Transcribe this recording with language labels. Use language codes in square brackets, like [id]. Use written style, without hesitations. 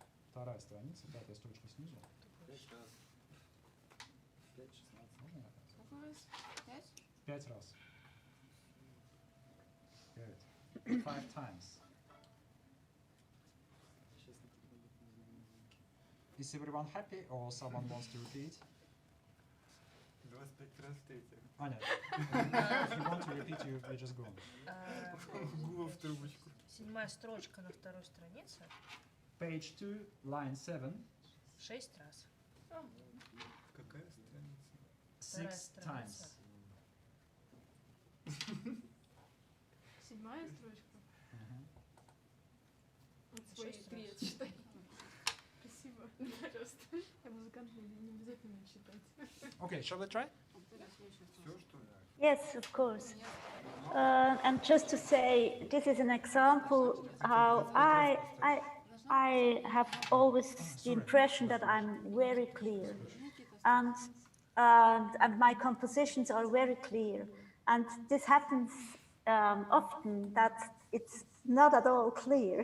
[ru] Вторая страница, пятая строчка снизу. 5 раз. 5, 16. Можно я так? Сколько раз? 5? 5 раз. [en] 5. 5 times. [ru] Честно, как бы это не знаю. [en] Is everyone happy or someone wants to repeat? [ru] 25 раз третья. [en] Аня, if you want to repeat, you just go on. [ru] Гула в трубочку. 7-я строчка на второй странице. [en] Page 2, line 7. [ru] 6 раз. Какая страница? [en] 6 times. [ru] 7-я строчка. Вот свои 3 отсчитай. Спасибо. Пожалуйста. Я музыкант, мне не обязательно читать. [en] Okay, shall we try? [ru] Все, что ли? [en] Yes, of course. And just to say, this is an example how I have always the impression that I'm very clear. And and my compositions are very clear. And this happens often that it's not at all clear.